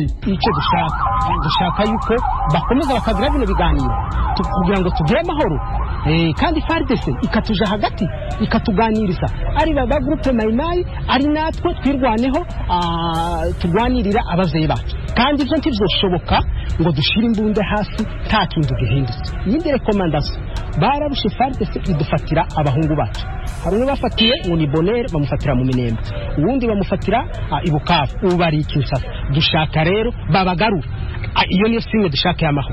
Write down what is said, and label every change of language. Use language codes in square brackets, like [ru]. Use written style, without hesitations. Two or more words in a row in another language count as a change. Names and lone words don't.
[rn] Icyo dushaka yuko bakomeza bakagira bino biganiro kugira ngo tugire amahoro kandi FARDC ikatuja hagati ikatuganiriza ari baba groupe Mayimayi ari natwe twirwaneho tugwanirira abavyeyi bacu kandi ivyo ntivyoshoboka ngo dushire imbunde hasi nta kintu gihindutse. Yindi recommandation barabushe FARDC idufatira abahungu bacu. Harumwe bafatiye ngo ni Bonere bamufatira mu Minembwe, uwundi bamufatira ibukavu, ubari Kinshasa. Dushaka rero babagarura. Iyo niyo singe dushaka y'amahoro.